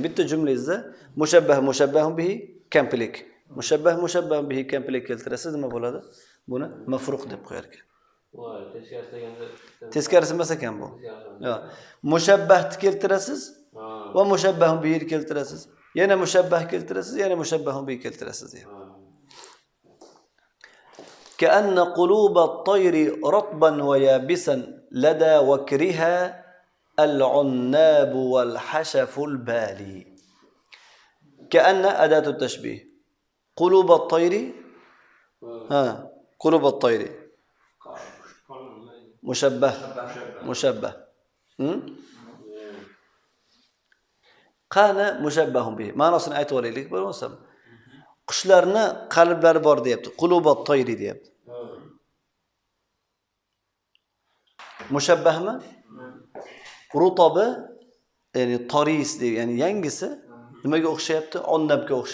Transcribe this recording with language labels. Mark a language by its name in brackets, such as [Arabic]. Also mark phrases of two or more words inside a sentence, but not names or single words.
[Uzbek] Bitta jumlangizda [Arabic] مشبه مشبه به [Uzbek] komplet. [Arabic] مشبه مشبه به [Uzbek] komplet keltirasiz, nima bo'ladi? Buni mafruq deb qo'yar ekan. Voy, teskarisi deganda teskarisi emas ekan bu. Yo'q. Mushabbahni keltirasiz va [Arabic] مشبه به [Uzbek] keltirasiz. Yana mushabbah keltirasiz, yana [Arabic] مشبه به [Uzbek] keltirasiz. [Arabic] كأن قلوب الطير رطبا ويابسا لدى وكرها العناب والحشف البالي. كأن أداة التشبيه. قلوب الطير قلوب الطير مشبه مشبه قانا مشبه به. [Uzbek] Ma'nosini aytib olaylik, bo'lmasam. Qushlarni qalblari bor deyapti. [Arabic] قلوب الطير [Uzbek] deyapti. Mushabbahmi? Rutobi, ya'ni toris deb, ya'ni yangisi nimaga o'xshayapti?